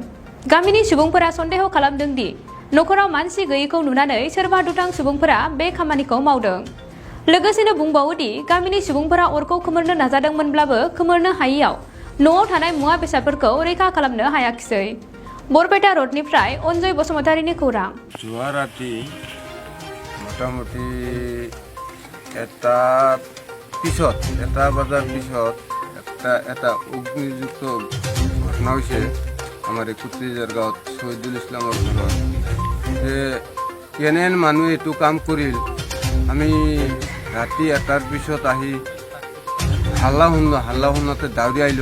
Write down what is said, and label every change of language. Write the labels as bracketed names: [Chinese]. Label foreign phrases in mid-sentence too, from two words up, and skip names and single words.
[Bodo] गामिनि सुबुंफोरा सन्देह खालामदों दि नखराव मानसि गैयैखौ नुनानै सोरबा दुथां सुबुंफोरा बे खामानिखौ मावदों। लोगोसेनो बुंबावो दि गामिनि सुबुंफोरा अरखौ खोमोरनो नाजादोंमोनब्लाबो खोमोरनो हायैयाव न'आव थानाय मुवा बेसादफोरखौ रैखा खालामनो हायाखिसै। बरपेटा रोडनिफ्राय अनजय बसुमतारीनि खौरां। [Assamese] যোৱা ৰাতি মোটামুটি এটা বাজাৰ পিছত এটা অগ্নিযুক্ত ঘটনা হৈছে আমাৰ এই কুটুৰিজাৰ গাঁৱত শহীদুল ইছলামৰ ঘৰত। কেনেন মানুহে এইটো কাম কৰিল, আমি ৰাতি 1টাৰ পিছত আহি হাল্লা শুনাতে দাউৰি আহিলোঁ।